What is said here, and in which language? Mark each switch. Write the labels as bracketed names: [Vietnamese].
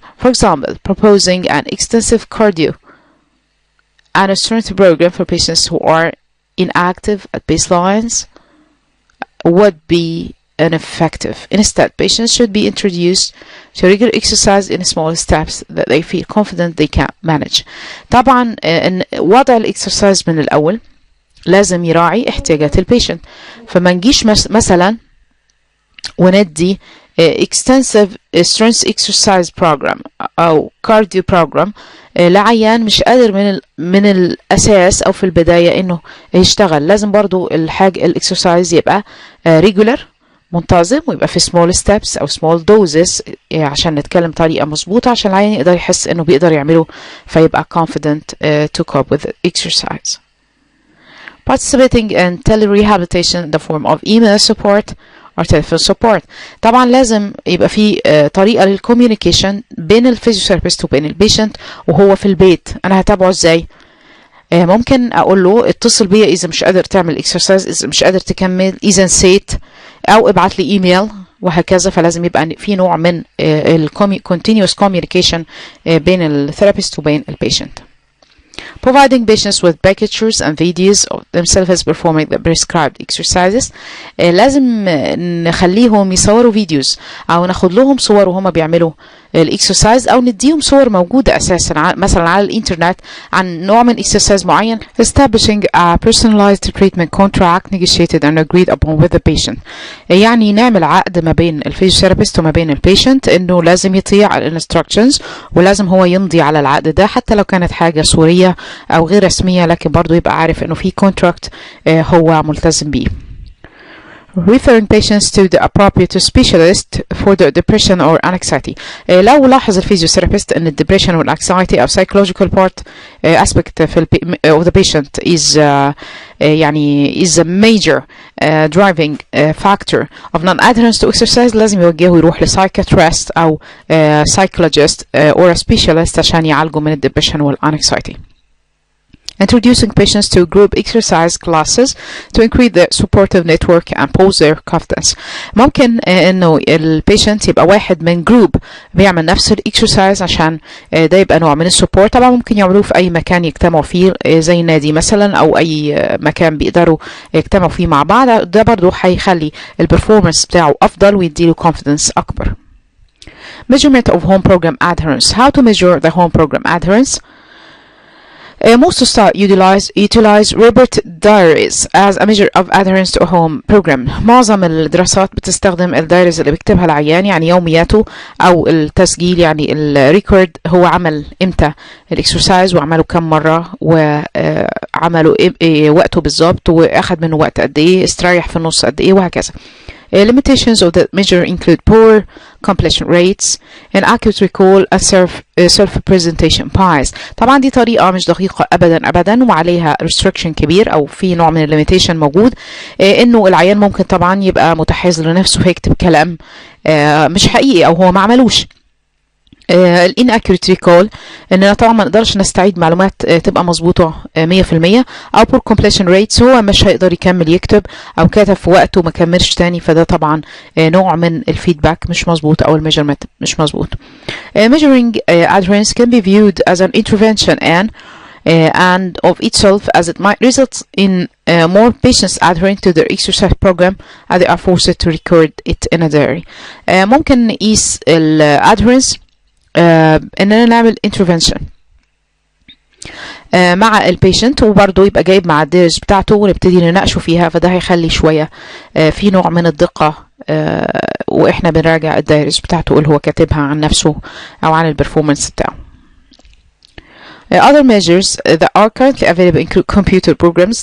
[English] For example, proposing an extensive cardio and strength program for patients who are inactive at baselines would be ineffective. Instead, patients should be introduced to regular exercise in small steps that they feel confident they can manage. [Arabic] طبعا وضع الاكسرسايز من الأول لازم يراعي احتياجات البيشنت، فما نجيش مثلا وندي [English] extensive strength exercise program [Arabic] أو [English] cardio program [Arabic] لعيان مش قادر من الأساس أو في البداية إنه يشتغل. لازم برضو الإكسرسايز يبقى regular منتظم، ويبقى في [English] small steps [Arabic] أو [English] small doses [Arabic] عشان نتكلم طريقة مظبوطة عشان العيان يقدر يحس إنه بيقدر يعمله فيبقى [English] confident to cope with exercise. Participating in telerehabilitation in the form of email support or telephone support. [Arabic] طبعا لازم يبقى في طريقة للcommunication بين الفيزيوثيرابيست وبين البيشنت وهو في البيت. أنا هتابعه إزاي؟ ممكن أقول له اتصل بيا إذا مش قادر تعمل exercise، إذا مش قادر تكمل، إذا نسيت، أو ابعت لي إيميل وهكذا. فلازم يبقى في نوع من [English] continuous communication [Arabic] بين الثيرابيست وبين البيشنت. [English] Providing patients with pictures and videos of themselves performing the prescribed exercises. [Arabic] لازم نخليهم يصوروا فيديوز أو ناخد لهم صور وهم بيعملوا الاكسرسايز، أو نديهم صور موجودة أساسا مثلا على الإنترنت عن نوع من اكسرسايز معين. [English] Establishing a personalized treatment contract negotiated and agreed upon with the patient. [Arabic] يعني نعمل عقد ما بين الفيزيوثيرابيست وما بين البيشنت إنه لازم يطيع الانستراكشنز ولازم هو يمضي على العقد ده، حتى لو كانت حاجة صورية أو غير رسمية، لكن برضو يبقى عارف إنه في contract هو ملتزم بيه. [English] Referring patients to the appropriate specialist for the depression or anxiety. [Arabic] لو لاحظ الفيزيوثيرابيست ان الدبريشن والanxiety أو [English] psychological part aspect of the patient is يعني is a major driving factor of non-adherence to exercise، [Arabic] لازم يوجهه يروح لسايكاتريست أو [English] psychologist or a specialist [Arabic] عشان يعالجه من الدبريشن والanxiety. [English] Introducing patients to group exercise classes to increase their supportive network and boost their confidence. [Arabic] ممكن انه البيشنت يبقى واحد من جروب بيعمل نفس الاكسرسايز عشان ده يبقى نوع من السبورت. طبعا ممكن يعملوه في اي مكان يجتمعوا فيه زي النادي مثلا او اي مكان بيقدروا يجتمعوا فيه مع بعض. ده برضو هيخلي البرفورمانس بتاعه افضل ويديله confidence اكبر. [English] Measurement of home program adherence. How to measure the home program adherence? Most studies utilize report diaries as a measure of adherence to a home program. [Arabic] معظم الدراسات بتستخدم الدايريز اللي بيكتبها العيان، يعني يومياته أو التسجيل، يعني الريكورد هو عمل إمتى الإكسرسايز وعمله كم مرة وعمله وقته بالظبط وأخد منه وقت قد إيه، استريح في النص قد إيه، وهكذا. [English] Limitations of the measure include poor completion rates, inaccurate recall, and self-presentation bias. [Arabic] طبعا دي طريقة مش دقيقة أبدا وعليها restriction كبير أو في نوع من الليميتيشن موجود، إنه العيان ممكن طبعا يبقى متحيز لنفسه ويكتب كلام مش حقيقي أو هو ما عملوش. [English] inaccurate recall [Arabic] اننا طبعا ما نقدرش نستعيد معلومات تبقى مظبوطه 100%، او [English] poor completion rates [Arabic] هو مش هيقدر يكمل يكتب او كتب في وقته وما كملش تاني، فده طبعا نوع من الفيدباك مش مظبوط او الميجرمنت مش مظبوط. [English] measuring adherence can be viewed as an intervention and of itself, as it might result in more patients adhering to their exercise program and they are forced to record it in a diary. [Arabic] ممكن نقيس adherence اننا نعمل intervention مع البيشنت وبرضه يبقى جايب مع الديرز بتاعته ونبتدي نناقشه فيها، فده هيخلي شوية في نوع من الدقة واحنا بنراجع الدايرز بتاعته اللي هو كاتبها عن نفسه او عن البرفورمانس بتاعه. [English] Other measures that are currently available include computer programs.